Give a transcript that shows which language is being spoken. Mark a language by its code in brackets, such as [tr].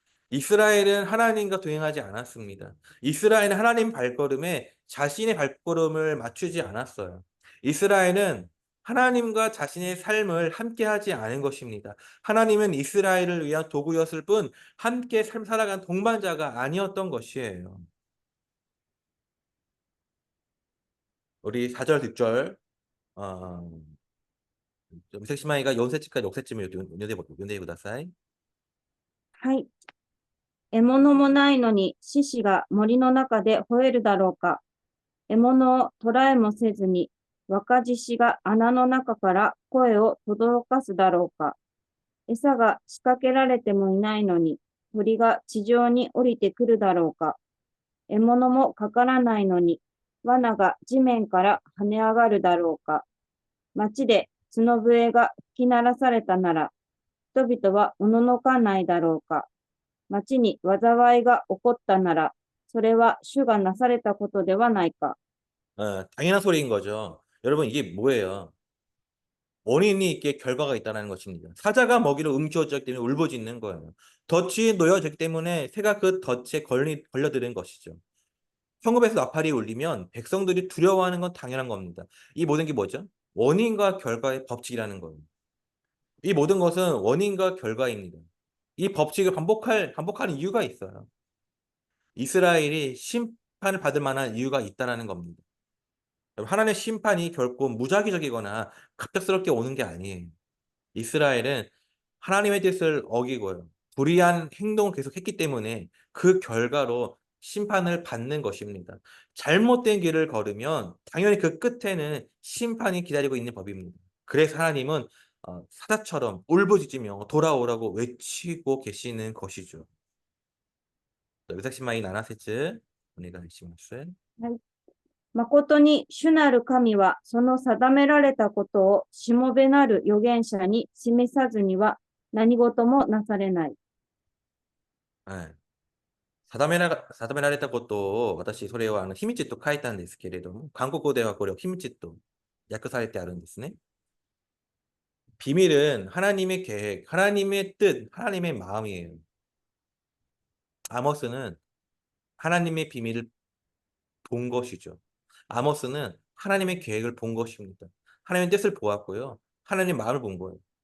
[ko] 이스라엘은 하나님과 동행하지 않았습니다. 이스라엘은 하나님 발걸음에 자신의 발걸음을 맞추지 않았어요. 이스라엘은 하나님과 자신의 삶을 함께하지 않은 것입니다. 하나님은 이스라엘을 위한 도구였을 뿐 함께 삶 살아간 동반자가 아니었던 것이에요. 우리 4절, 6절 어, [ja] 4姉妹が4節から6節目を読んでください。はい。獲物もないのに獅子が森の中で吠えるだろうか。獲物を捕らえもせずに若獅子が穴の中から声を轟かすだろうか。餌が仕掛けられてもいないのに鳥が地上に降りてくるだろうか。獲物もかからないのに罠が地面から跳ね上がるだろうか。町で角笛が吹き鳴らされたなら人々はおののかないだろうか。町に災いが起こったなら、それは主がなされたことではないか。 [ko] 당연한 소리인 거죠. 여러분 이게 뭐예요? 원인이 있게 결과가 있다는 것입니다. 사자가 먹이를 움켜쥐었기 때문에 울부짖는 거예요. 덫이 놓여졌기 때문에 새가 그 덫에 걸려드는 것이죠. 성읍에서 나팔이 울리면 백성들이 두려워하는 건 당연한 겁니다. 이 모든 게 뭐죠? 원인과 결과의 법칙이라는 거예요. 이 모든 것은 원인과 결과입니다. 이 법칙을 반복하는 이유가 있어요. 이스라엘이 심판을 받을 만한 이유가 있다라는 겁니다. 하나님의 심판이 결코 무작위적이거나 갑작스럽게 오는 게 아니에요. 이스라엘은 하나님의 뜻을 어기고요. 불의한 행동을 계속했기 때문에 그 결과로 심판을 받는 것입니다. 잘못된 길을 걸으면 당연히 그 끝에는 심판이 기다리고 있는 법입니다. 그래서 하나님은 사자처럼 울부짖으며 돌아오라고 외치고 계시는 것이죠. [ja] 私は7節お願いします。はい。誠に主なる神はその定められたことをしもべなる預言者に示さずには何事もなされない。はい。定められたことを私それを秘密と書いたんですけれども、韓国語ではこれを秘密と訳されてあるんですね。 [ko] 비밀은 하나님의 계획, 하나님의 뜻, 하나님의 마음이에요. 아모스는 하나님의 비밀을 본 것이죠. 아모스는 하나님의 계획을 본 것입니다. 하나님의 뜻을 보았고요. 하나님의 마음을 본 거예요.